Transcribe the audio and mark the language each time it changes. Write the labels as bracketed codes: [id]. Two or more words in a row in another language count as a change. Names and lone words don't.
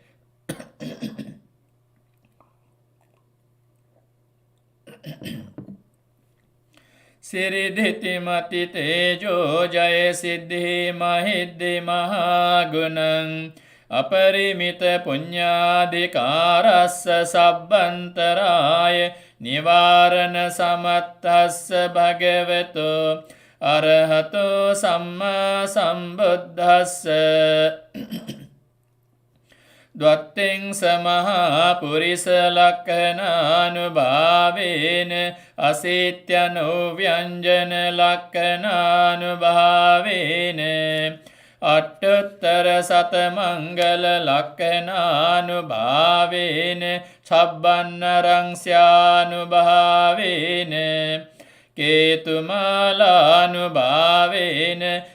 [pi] සිරිධිති මති තේජෝ ජය සිද්ධි මහිද්දි මහාගුණං අපරිමිත පුඤ්ඤාධිකාරස්ස සබ්බන්තරාය නිවාරණ සමත්තස්ස භගවතෝ අරහතෝ සම්මා සම්බුද්දස්ස ද්වත්තෙන් සමහා පුරිස ලක්ඛනානුභාවේන අසීත්‍යනෝ ව්‍යංජන ලක්ඛනානුභාවේන අට්ඨුත්තර සතමංගල ලක්ඛනානුභාවේන සබ්බන්නරං ස්යානුභාවේන කේතුමාලානුභාවේන